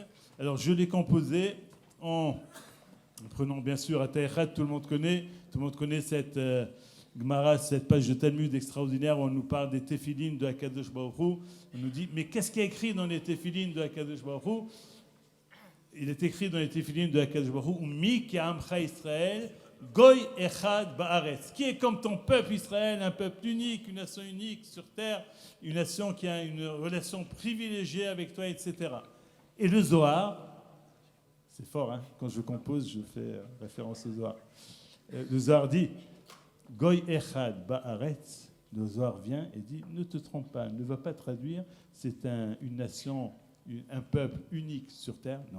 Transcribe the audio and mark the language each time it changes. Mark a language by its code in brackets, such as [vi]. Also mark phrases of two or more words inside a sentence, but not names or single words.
[fr] Alors, je l'ai composée en prenant bien sûr [he] אתה אחד, [fr] tout le monde connaît cette Gemara, cette page de Talmud extraordinaire où on nous parle des téphilines de [he] הקדוש ברוך הוא. [fr] On nous dit, mais qu'est-ce qui est écrit dans les téphilines de [he] הקדוש ברוך הוא? [fr] Il est écrit dans les téphilines de [he] הקדוש ברוך הוא, מי כעמך ישראל גוי אחד בארץ, [fr] qui est comme ton peuple Israël, un peuple unique, une nation unique sur terre, une nation qui a une relation privilégiée avec toi, etc. Et le Zohar, c'est fort, hein, quand je compose, je fais référence au Zohar. Le Zohar dit, [he] גוי אחד בארץ, [fr] le Zohar vient et dit, ne te trompe pas, ne va pas traduire, c'est une nation, un peuple unique sur terre, non.